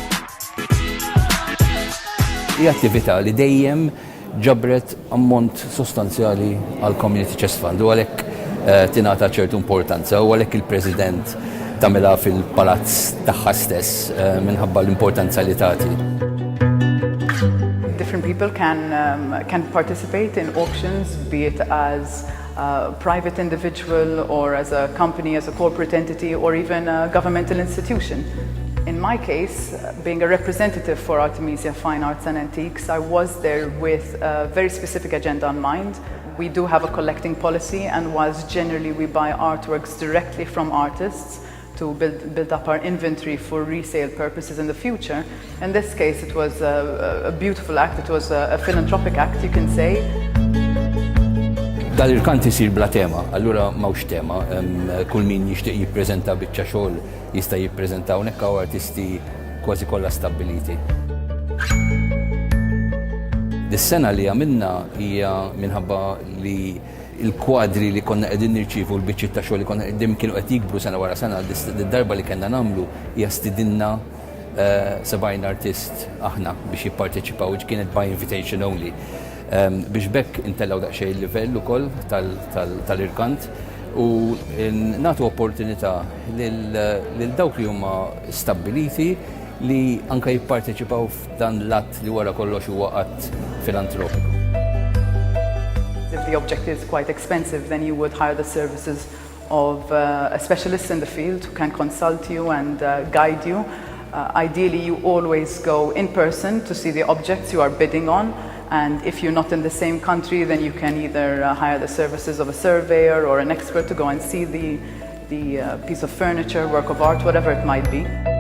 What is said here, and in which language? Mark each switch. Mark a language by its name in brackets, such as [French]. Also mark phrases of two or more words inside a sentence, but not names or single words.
[Maltese] Hija attività li dejjem ġabret ammont sostanzjali għal Community Chess Fund, u għalhekk tingħata ċertu importanza, u għalhekk il-President tagħmilha fil-palazz tagħha stess minħabba l-importanza li tagħti. [English] Different people can participate in auctions, be it as a private individual or as a company, as a corporate entity, or even a governmental institution. In my case, being a representative for Artemisia Fine Arts and Antiques, I was there with a very specific agenda in mind. We do have a collecting policy, and whilst generally we buy artworks directly from artists to build up our inventory for resale purposes in the future, in this case it was a beautiful act, it was a philanthropic act, you can say. [Maltese] Dal-irkant isir bla tema, allura m'hawnx tema, kull min jixtieq jippreżenta biċċa xogħol jista' jippreżenta hawnhekk hawn artisti kważi kollha stabbiliti. Dis-sena li għamilna hija minħabba li il-kwadri li konna qegħdin nirċievu l-biċċiet ta' xogħol li konna qegħdin kienu qed jikbru sena wara sena, id-darba li kellna nagħmlu hija stidinna 70 artist aħna biex jipparteċipaw, kienet [English] by invitation only. [Maltese] Biex bekk intellaw daqsxejn il-livell ukoll tal-irkant u nagħtu opportunità lil dawk li huma stabbiliti li anke jipparteċipaw f'dan l-att li wara kollox huwa qatt filantropiku. [English] If the object is quite expensive, then you would hire the services of a specialist in the field who can consult you and guide you. Ideally, you always go in person to see the objects you are bidding on. And if you're not in the same country, then you can either hire the services of a surveyor or an expert to go and see the piece of furniture, work of art, whatever it might be.